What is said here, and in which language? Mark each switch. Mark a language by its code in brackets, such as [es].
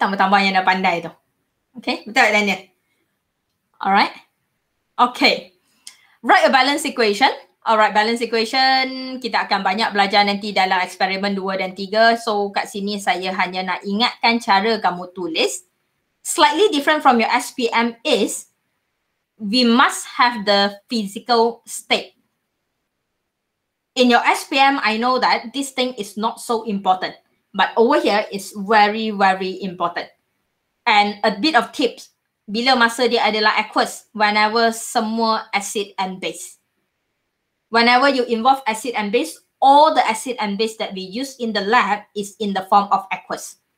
[ms] Tambah-tambah yang dah pandai tu. [en] Okay, [ms] betul tak [en] Daniel? Alright. Okay. Write a balance equation [ms] Alright, balance equation kita akan banyak belajar nanti dalam eksperimen 2 dan 3. So kat sini saya hanya nak ingatkan cara kamu tulis. [en] Slightly different from your SPM is we must have the physical state. In your SPM, I know that this thing is not so important. But over here is very, very important. And a bit of tips. [ms] Bila masa dia adalah aqueous, [en] whenever [ms] semua acid and base. [en] Whenever you involve acid and base, all the acid and base that we use in the lab is in the form of aqueous.